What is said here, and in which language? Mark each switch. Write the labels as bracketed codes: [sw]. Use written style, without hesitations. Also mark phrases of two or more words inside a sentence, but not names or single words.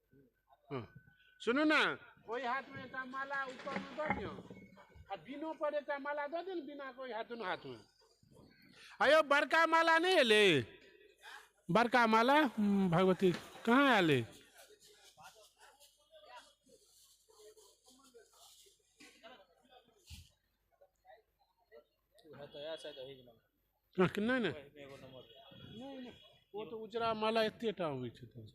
[mai] हाँ सुनो ना, वही हाथ में एक माला ऊपर में दऽ दियो, आ बिनो पर एक माला दऽ दियो, बिना कोई हाथ दोनों हाथ में। अयो बड़का माला नहीं एले, बड़का माला भगवती कहाँ आले? नहीं नहीं वो तो उजरा माला एतेटा होइ छै।